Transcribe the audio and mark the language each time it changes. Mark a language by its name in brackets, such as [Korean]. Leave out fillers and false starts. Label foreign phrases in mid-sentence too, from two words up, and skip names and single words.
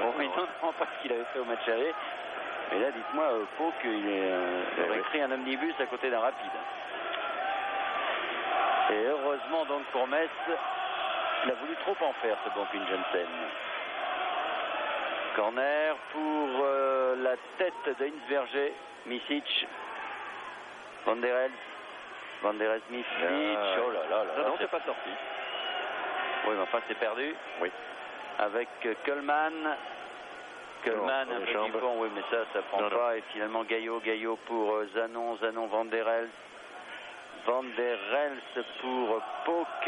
[French] Oui, non, pas ce qu'il avait fait au match aller. Mais là, dites-moi, Pau, qu'il aurait pris un omnibus à côté d'un rapide. Et heureusement, donc, pour Metz, il a voulu trop en faire, ce bon Gunjensen. Corner pour la tête de Inverger. Misic. Van der Elst, Misic. Oh là là. Non, c'est pas sorti. Oui, mais enfin, c'est perdu. Oui. Avec Kölman. Kölman, un peu du fond, oui, mais ça prend pas. Et finalement, Gaillot pour Zanon, Van der Elst. Van der Elst pour Pauque.